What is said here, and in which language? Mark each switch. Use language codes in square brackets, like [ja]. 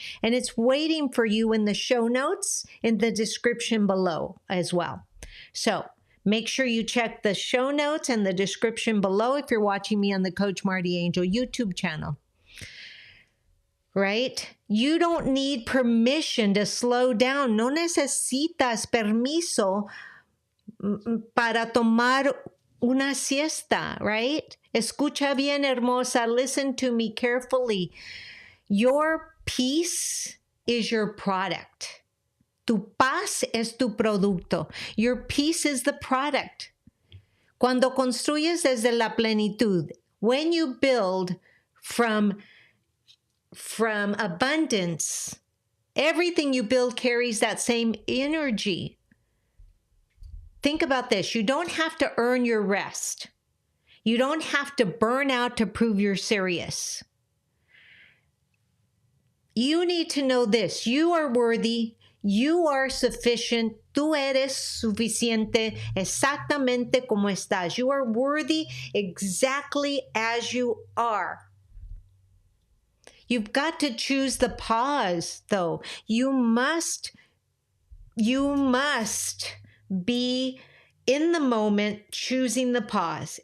[en] And it's waiting for you in the show notes in the description below as well. So, make sure you check the show notes and the description below if you're watching me on the Coach Marti Angel YouTube channel. Right? You don't need permission to slow down. [es] No necesitas permiso para tomar una siesta, [en] right? [es] Escucha bien, hermosa. [en] Listen to me carefully. Your peace is your product. [es] Tu paz es tu producto. [en] Your peace is the product. [es] Cuando construyes desde la plenitud, [en] when you build from abundance, everything you build carries that same energy. Think about this. You don't have to earn your rest. You don't have to burn out to prove you're serious. You need to know this. You are worthy. You are sufficient. [es] Tú eres suficiente exactamente como estás. [en] You are worthy exactly as you are. You've got to choose the pause, though. You must be in the moment choosing the pause.